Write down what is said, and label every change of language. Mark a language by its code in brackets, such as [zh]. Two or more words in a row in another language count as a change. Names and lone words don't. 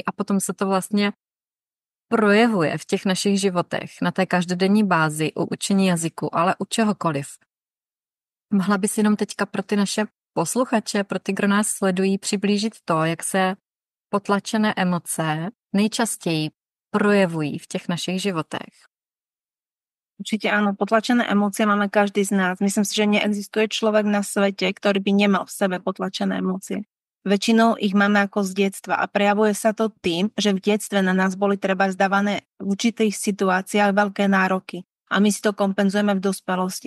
[cs] A potom se to vlastně projevuje v těch našich životech na té každodenní bázi u učení jazyku, ale u čehokoliv. Mohla bys jenom teďka pro ty naše posluchače, pro ty, kdo nás sledují, přiblížit to, jak se potlačené emoce nejčastěji projevují v těch našich životech? [sk] Určite áno, potlačené emócie máme každý z nás. Myslím si, že neexistuje človek na svete, ktorý by nemal v sebe potlačené emócie. Väčšinou ich máme ako z detstva a prejavuje sa to tým, že v detstve na nás boli treba zdávané v určitých situáciách veľké nároky a my si to kompenzujeme v dospelosti.